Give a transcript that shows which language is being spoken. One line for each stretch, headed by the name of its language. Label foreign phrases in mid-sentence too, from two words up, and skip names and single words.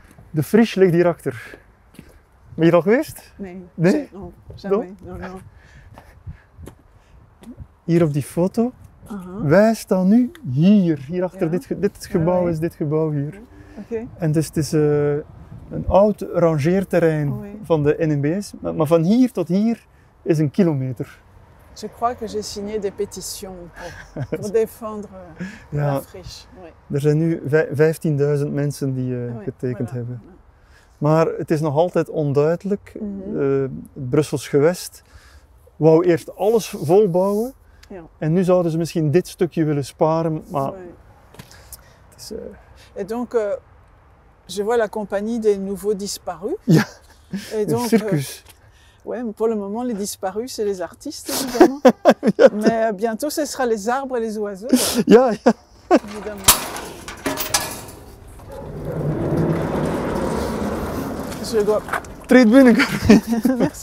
Dutch: De Friche ligt hierachter. Ben je er al geweest? Nee. Nee?
French: Non, jamais. Non, non.
Dutch: Hier op die foto. Uh-huh. Wij staan nu hier. Hierachter Ja. dit gebouw ja. is dit gebouw hier. Ok. En dus het is een oud rangeerterrein
French: Oui.
Dutch: van de NMBS. Maar van hier tot hier is een kilometer.
French: Je crois que j'ai signé des pétitions pour défendre
Dutch: Ja.
French: la friche. Oui.
Dutch: Er zijn nu 15.000 mensen die
French: Oui,
Dutch: getekend
French: voilà.
Dutch: hebben. Maar het is nog altijd onduidelijk. Mhm. Het Brussels gewest wou eerst alles volbouwen. Ja. En nu zouden ze misschien dit stukje willen sparen. Maar
French: Oui.
Dutch: het is,
French: Et donc, je vois la compagnie des nouveaux disparus.
Dutch: Ja.
French: Et
Dutch: een
French: donc,
Dutch: circus.
French: ouais, mais pour le moment, les disparus, c'est les artistes, évidemment. Mais bientôt, ce sera les arbres et les oiseaux,
Dutch: Ja, ja.
French: évidemment. Je dois...
Dutch: Treed binnen.
French: Merci.